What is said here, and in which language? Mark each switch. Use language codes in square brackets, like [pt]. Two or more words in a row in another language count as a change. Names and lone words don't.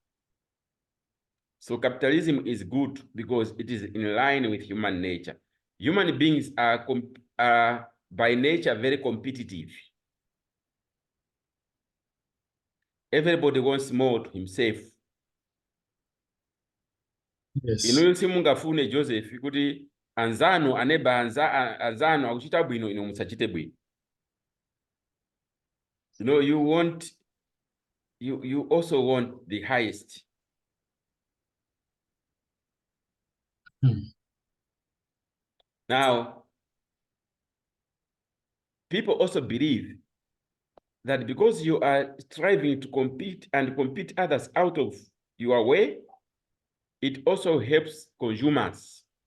[en] So capitalism is good because it is in line with human nature. Human beings are by nature very competitive. Everybody wants more to himself. Yes. [ny] Ino simungafune Joseph kuti anzano aneba anzano akuchita bwino ino musachite bwino. [en] You know, you also want the highest. Now, people also believe that because you are striving to compete and compete others out of your way, it also helps consumers